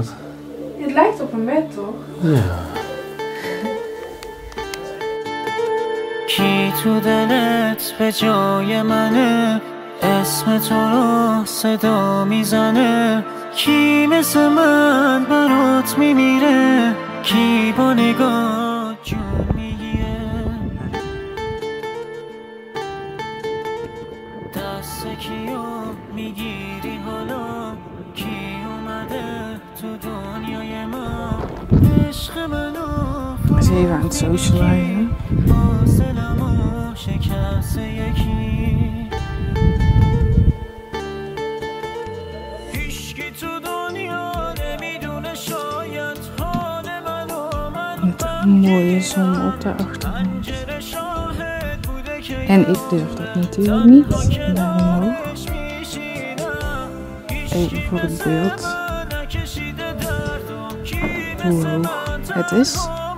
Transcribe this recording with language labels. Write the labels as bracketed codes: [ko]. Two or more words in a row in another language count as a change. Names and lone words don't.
[nl] Het lijkt op een bed, toch? Ja. [fa] کی تو دلت به جای منه، اسم تو رو صدا میزنه، کی مثل من برات میمیره، کی با نگاه جون میگیره، دست کیو میگیری حالا، کی اومده تو دنیای ما، عشق منو [nl] Is even aan het socializen. [fa] حاصلمو شکست یکی، هیچکی تو دنیا نمیدونه شاید حال منو، من [nl] Met een mooie zon op de achtergrond. En ik durf dat natuurlijk niet naar omhoog. Even voor het beeld hoe hoog het is.